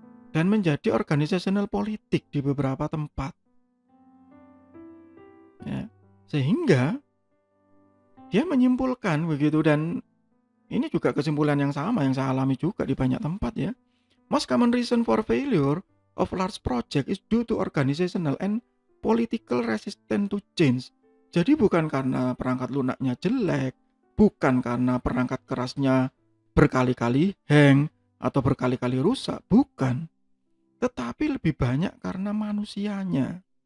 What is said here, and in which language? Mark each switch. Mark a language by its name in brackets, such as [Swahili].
[Indonesian] Dan menjadi organisasional politik di beberapa tempat. Ya. Sehingga dia menyimpulkan begitu, dan ini juga kesimpulan yang sama yang saya alami juga di banyak tempat ya. [English] Most common reason for failure of large project is due to organizational and political resistance to change. [Indonesian] Jadi bukan karena perangkat lunaknya jelek, bukan karena perangkat kerasnya berkali-kali hang atau berkali-kali rusak, bukan. Tetapi lebih banyak karena manusianya.